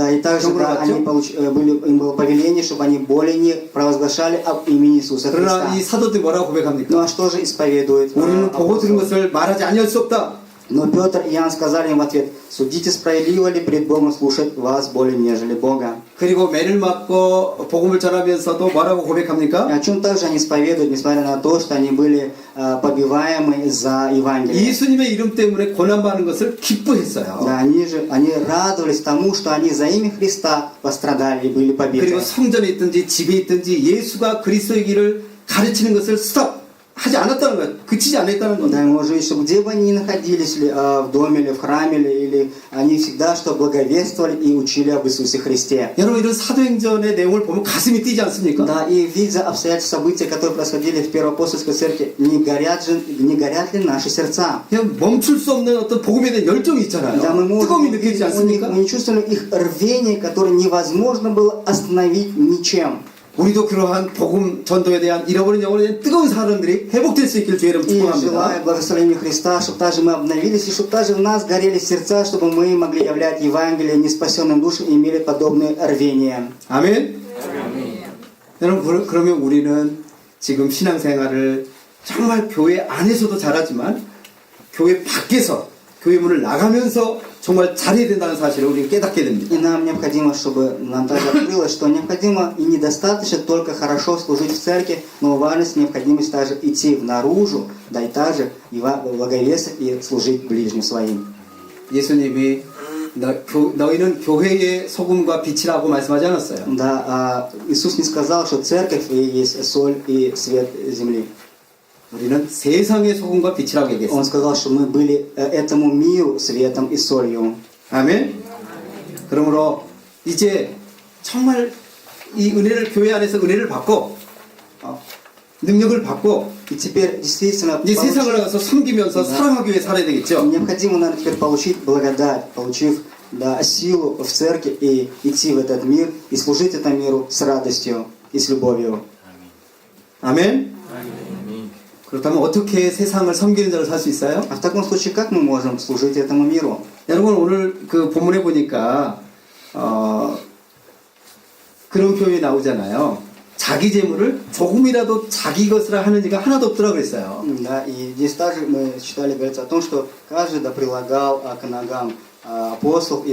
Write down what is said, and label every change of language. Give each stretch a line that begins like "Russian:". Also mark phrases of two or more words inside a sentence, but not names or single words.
Russian: Да, и также,
Korean: 경고를
Russian: да, они
Korean: 받죠.
Russian: им было повеление, чтобы они более не провозглашали об имени Иисуса
Korean: 그러나
Russian: Христа.
Korean: 이 사도들이 뭐라고 고백합니까?
Russian: Ну а что же исповедует?
Korean: 우리는 보고 들은
Russian: апостол?
Korean: 것을 말하지 아니할 수 없다.
Russian: Но Петр и Иоанн сказали им в ответ, судите, справедливо ли пред Богом слушать вас более, нежели Бога.
Korean: 그리고 매를 맞고 복음을 전하면서도 뭐라고
Russian: И
Korean: 고백합니까?
Russian: о чем также они исповедуют, несмотря на то, что они были побиваемы за Евангелие.
Korean: 예수님의 이름 때문에 고난받는 것을 기뻐했어요.
Russian: Да, они радовались тому, что они за имя Христа пострадали и были побиты.
Korean: 그리고 성전에 있든지 집에 있든지 예수가 그리스도의 길을 가르치는 것을 하지 않았다는 거예요. 그치지 않았다는
Russian: Да,
Korean: 겁니다.
Russian: и может быть, что где бы они ни находились, ли, в доме или в храме, или они всегда что благовествовали и учили об Иисусе Христе.
Korean: 여러분 이런 사도행전의 내용을 보면 가슴이 뛰지 않습니까?
Russian: Да, и видя обстоятельства, события, которые происходили в Первоапостольской церкви, не горят ли наши сердца?
Korean: 그냥 멈출 수 없는 어떤 복음에 대한 열정이 있잖아요.
Russian: Да, мы
Korean: 뜨거움이
Russian: можем,
Korean: 느껴지지
Russian: мы
Korean: 않습니까?
Russian: не чувствуем их рвение, которое невозможно было остановить ничем.
Korean: 우리도 그러한 복음 전도에 대한 잃어버린 영혼에 대한 뜨거운 사람들이 회복될 수 있기를 주의 이름
Russian: И
Korean: 축복합니다.
Russian: желаю благословения Христа, чтобы также мы обновились, и чтобы также в нас горели сердца, чтобы мы могли являть Евангелие неспасенным душам и имели подобное рвение.
Korean: 아멘. 여러분 그러면 우리는 지금 신앙생활을 정말 교회 안에서도 잘하지만 교회 밖에서 교회 문을 나가면서 정말 잘해야 된다는 사실을 우리는 깨닫게 됩니다.
Russian: И нам необходимо, чтобы нам также открылось, что необходимо и недостаточно только хорошо служить в церкви, но важность необходимость также идти наружу, да и также благовествовать и служить ближним своим.
Korean: 예수님이 너희는 교회의 소금과 빛이라고 말씀하지 않았어요.
Russian: Да, Иисус не сказал, что церковь и есть соль и свет земли.
Korean: 우리는 세상의 소금과 빛이라고 얘기했어요.
Russian: Он сказал, что мы были этому миру светом и солью.
Korean: 아멘. 그러므로 이제 정말 이 은혜를 교회 안에서 은혜를 받고 능력을 받고
Russian: И теперь действительно
Korean: 이제 세상을 나가서 섬기면서 사랑하기 위해 살아야 되겠죠.
Russian: необходимо, наверное, теперь получить благодать, получив да, силу в церкви и идти в этот мир и служить этому миру с радостью и с любовью.
Korean: 아멘. 아멘. 그렇다면 어떻게 세상을 섬기는 자로 살 수 있어요?
Russian: А в таком случае, как мы можем служить этому миру?
Korean: 여러분 오늘 그 본문에 보니까 그런 표현이 나오잖아요. 자기 재물을 조금이라도 자기 것이라 하는 이가 하나도 없더라 그랬어요.
Russian: Да, и здесь также мы читали, говорится о том, что каждый да прилагал к ногам апостолов и